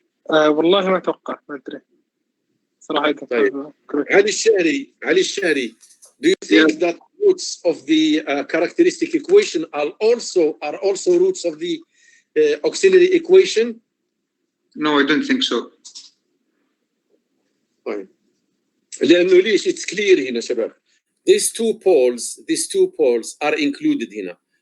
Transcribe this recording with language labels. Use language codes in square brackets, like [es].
[ar] والله ما أتوقع ما أدري صراحة. طيب. [en] علي الشهري, do you think that roots of the characteristic equation are also roots of the auxiliary equation? No, I don't think so. [ar] طيب. لأنه ليش [en] it's clear [ar] هنا شباب. [en] these two poles are included here.